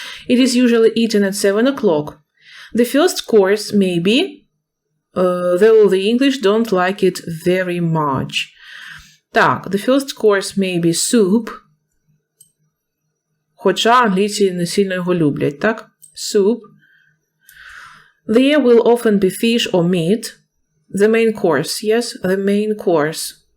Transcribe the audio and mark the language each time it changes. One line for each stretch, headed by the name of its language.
English: It is usually eaten at 7 o'clock. The first course may be though the English don't like it very much.
Ukrainian: Так,
English: the first course may be soup,
Ukrainian: хоча англійці не сильно його люблять, так?
English: Soup. There will often be fish or meat. The main course, yes? The main course.